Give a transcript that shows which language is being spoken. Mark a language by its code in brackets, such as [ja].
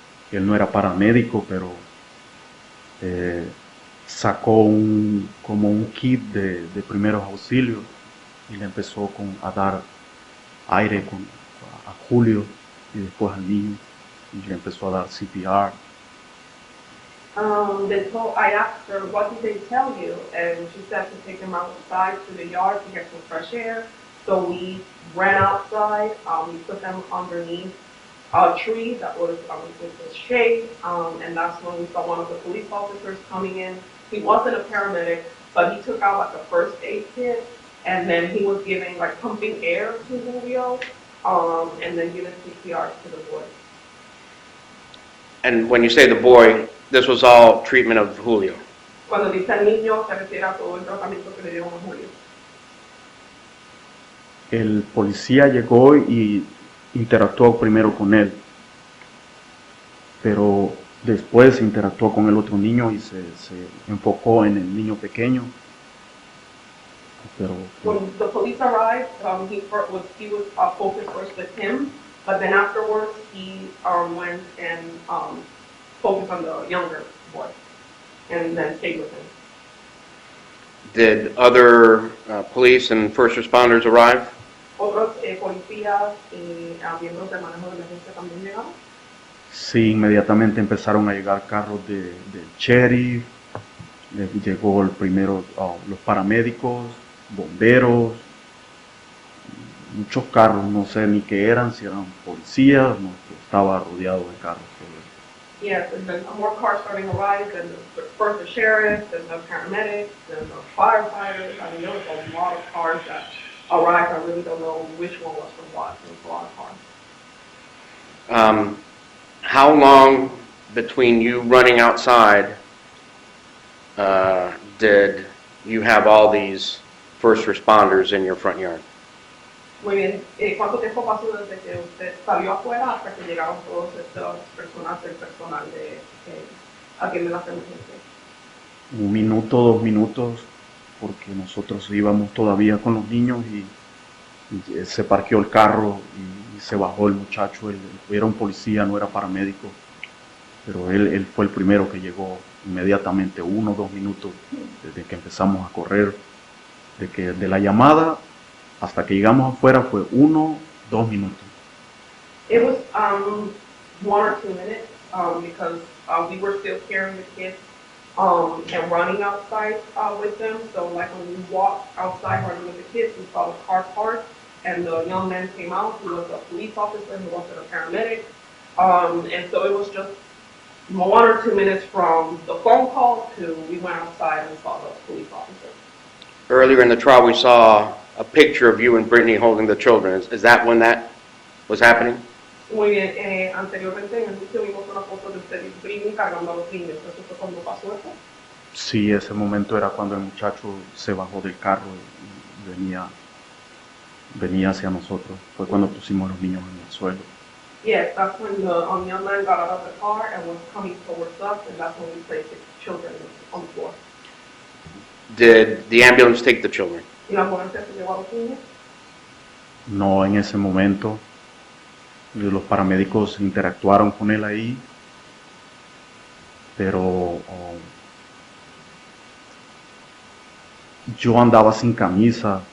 [es] Él no era paramédico, pero sacó como un kit de primeros auxilios y le empezó a dar aire a Julio y después al niño y le empezó a dar CPR. [en] I asked her, what did they tell you? And she said to take him outside to the yard to get some fresh air. So we ran outside, we put them underneath a tree that was with shade, and that's when we saw one of the police officers coming in. He wasn't a paramedic, but he took out like a first aid kit, and then he was giving like pumping air to Julio, and then giving CPR to the boy. And when you say the boy, this was all treatment of Julio? [es] Cuando dice el niño, se refiere a todo el tratamiento que le dieron a Julio. El policía llegó y interactuó primero con él, pero Después interactuó con el otro niño y se enfocó en el niño pequeño. Pero [en] When the police arrived, he was focused first with him, but then afterwards he went and focused on the younger boy, and then stayed with him. Did other police and first responders arrive? [es] Otros policías y miembros del manejo de emergencia también llegaron. sí, inmediatamente empezaron a llegar carros del sheriff, llegó el primero, los paramédicos, bomberos, muchos carros, no sé ni qué eran, si eran policías, no, estaba rodeado de carros. [en] Yes, and then more cars starting to arrive, and first the sheriff, then the paramedics, then the firefighters. I mean, there was a lot of cars that arrived. I really don't know which one was from what. There was a lot of cars. How long between you running outside did you have all these first responders in your front yard? [es] Muy bien. ¿Cuánto tiempo pasó desde que usted salió afuera hasta que llegaron todos estos personas del personal de atiende las emergencias? 1 minuto, 2 minutos, porque nosotros íbamos todavía con los niños y se parqueó el carro y se bajó el muchacho. Él era un policía, no era paramédico, pero él fue el primero que llegó inmediatamente, 1 o 2 minutos desde que empezamos a correr, de la llamada hasta que llegamos afuera fue 1 o 2 minutos. [en] It was 1 or 2 minutes because we were still carrying the kids and running outside with them. So like when we walked outside running with the kids, we saw the car parked and the young man came out. He was a police officer, he wasn't a paramedic. And so it was just 1 or 2 minutes from the phone call to we went outside and saw the police officer. Earlier in the trial, we saw a picture of you and Brittany holding the children. Is that when that was happening? [es] Muy bien, anteriormente en el juicio vimos una foto de usted y Britney cargando a los niños. ¿Eso fue cuando pasó eso? Sí, ese momento era cuando el muchacho se bajó del carro y venía hacia nosotros. Fue cuando pusimos los niños en el suelo. [en] Yes, that's when the young man got out of the car and was coming towards us, and that's when we placed the children on the floor. Did the ambulance take the children? [es] ¿Y la ambulancia se llevó a los niños? No, en ese momento los paramédicos interactuaron con él ahí, pero yo andaba sin camisa.